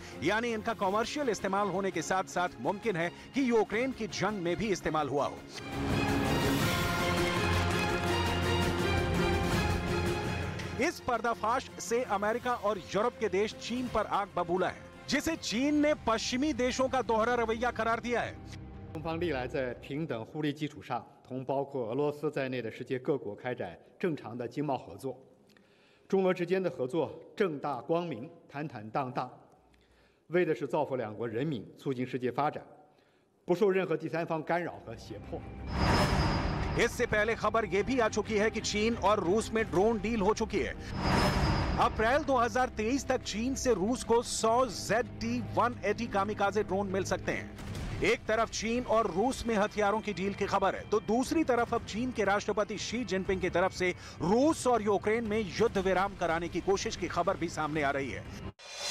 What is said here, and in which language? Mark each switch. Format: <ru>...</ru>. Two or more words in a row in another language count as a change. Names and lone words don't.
<hi>यानी इनका कमर्शियल इस्तेमाल होने के साथ साथ मुमकिन है कि यूक्रेन की जंग में भी इस्तेमाल हुआ हो। इस पर्दाफाश से अमेरिका और यूरोप के देश चीन पर आग बबूला है, जिसे चीन ने पश्चिमी देशों का दोहरा रवैया करार दिया है।</hi> <zh>中方历来在平等互利基础上，同包括俄罗斯在内的世界各国开展正常的经贸合作。中俄之间的合作正大光明、坦坦荡荡，为的是造福两国人民，促进世界发展，不受任何第三方干扰和胁迫。</zh> <hi>इससे पहले खबर यह भी आ चुकी है कि चीन और रूस में</hi> <en>drone deal</en> <hi>हो चुकी है। अप्रैल 2023 तक चीन से रूस को 100 ZT-180</hi> <en>kamikaze drone</en> <hi>मिल सकते हैं। एक तरफ चीन और रूस में हथियारों की डील की खबर है, तो दूसरी तरफ अब चीन के राष्ट्रपति शी जिनपिंग की तरफ से रूस और यूक्रेन में युद्ध विराम कराने की कोशिश की खबर भी सामने आ रही है।</hi>